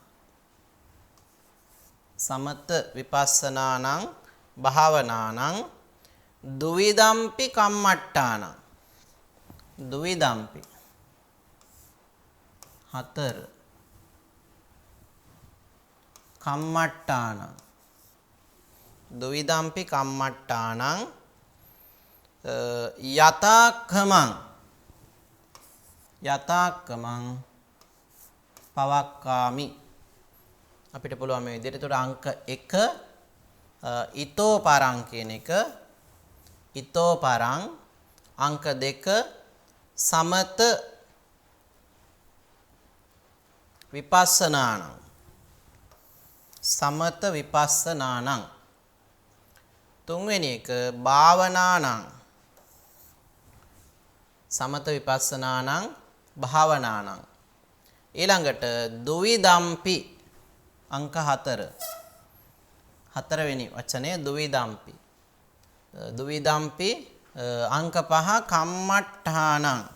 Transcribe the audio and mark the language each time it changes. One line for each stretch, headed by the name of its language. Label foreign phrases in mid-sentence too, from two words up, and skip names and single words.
Pali: සමත විපස්සනානං භාවනානං දුවිදම්පි කම්මට්ටානං දුවිදම්පි 4 කම්මට්ටානං දුවිදම්පි කම්මට්ටානං යතාක්කමං පවක්කාමි.
Sinhala: අපිට පුළුවන් මේ විදිහට. ඒතකොට අංක 1
Pali: ඊතෝ පරං
Sinhala: කියන එක
Pali: ඊතෝ පරං අංක 2 සමත විපස්සනාණං සමත විපස්සනාණං
Sinhala: තුන්වෙනි එක
Pali: භාවනාණං සමත විපස්සනාණං භාවනාණං ඊළඟට දුවිදම්පි
Sinhala: අංක 4 හතරවෙනි වචනේ
Pali: දුවිදම්පි දුවිදම්පි අංක 5 කම්මට්ඨානං